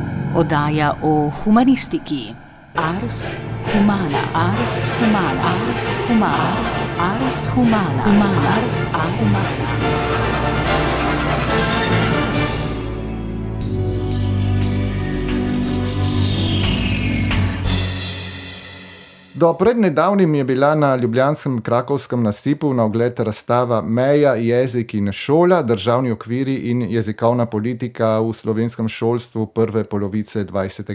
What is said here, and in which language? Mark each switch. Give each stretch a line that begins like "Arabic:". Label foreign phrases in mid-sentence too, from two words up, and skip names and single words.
Slovenian: Oddaja o humanistiki.
Latin: Ars humana, ars humana, ars humana, ars humana, humana, ars humana.
Slovenian: Do pred nedavnim je bila na ljubljanskem Krakovskem nasipu na ogled razstava Meja, jezik in šola, državni okviri in jezikovna politika v slovenskem šolstvu prve polovice 20.